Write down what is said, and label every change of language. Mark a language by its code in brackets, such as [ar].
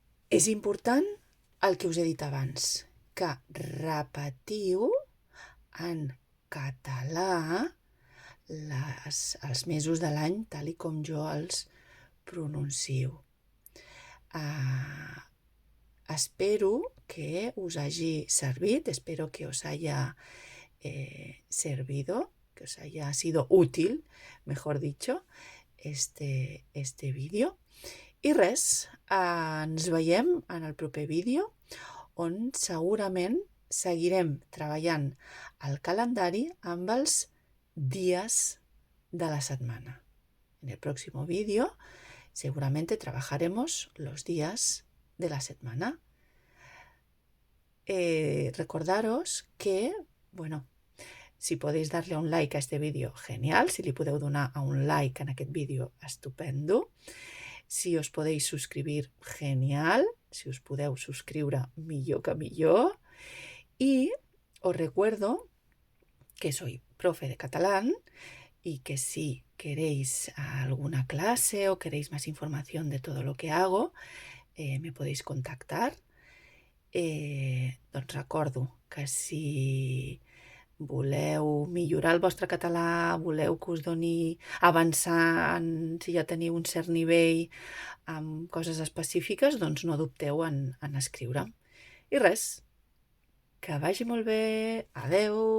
[ca] És important el que us he dit abans, que repetiu en català els mesos de l'any tal i com jo els pronuncio. Espero que us hagi servit, [es] espero que os haya servido, que os haya sido útil, mejor dicho, este vídeo. [ca] I res, ens veiem en el proper vídeo, on segurament seguirem treballant el calendari amb els [es] días de la semana. En el próximo vídeo seguramente trabajaremos los días de la semana. Recordaros que, bueno, [ca] si podeu [es] darle un like a este vídeo, genial. [ca] Si li podeu donar a un like en aquest vídeo, estupendo. Si us podeu subscriure, genial. Si us podeu subscriure, millor que millor. [es] Y os recuerdo que soy profe de catalán y que si queréis alguna clase o queréis más información de todo lo que hago, me podéis contactar. [ca] Doncs recordo que si voleu millorar el vostre català, voleu que us doni avançar si ja teniu un cert nivell amb coses específiques, doncs no dubteu en escriure'm. I res, que vagi molt bé. Adeu!